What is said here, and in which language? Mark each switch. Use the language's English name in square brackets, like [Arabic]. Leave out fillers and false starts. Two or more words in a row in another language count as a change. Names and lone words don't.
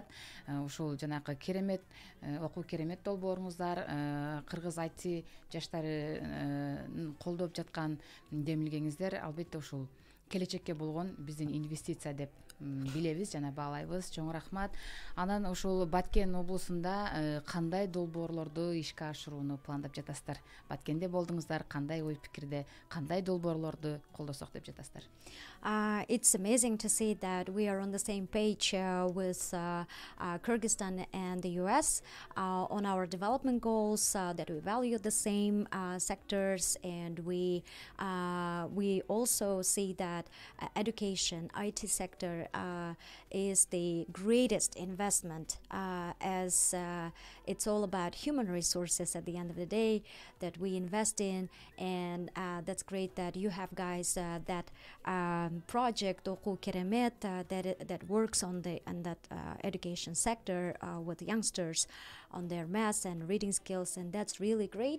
[Kyrgyz] Ошол жанагы керемет окуу керемет долбооруңуздар, Кыргыз IT жаштарын колдоп жаткан демилгеңиздер албетте ушул келечекке болгон биздин инвестиция деп билебиз жана баалайбыз. Чоң рахмат. Анан ошол Баткен облусунда кандай долбоорлорду ишке ашырууну пландап жатасыздар? Баткенде болдуңуздар, кандай ой пикирде, кандай долбоорлорду колдосок деп жатасыздар? [English] It's amazing to see that we are on the same page with Kyrgyzstan and the US on our development goals, that we value the same sectors, and we also see that education, IT sector is the greatest investment, as it's all about human resources at the end of the day that we invest in, and that's great that you have guys that project Oku Keremet that works on that education sector with youngsters on their math and reading skills, and that's really great.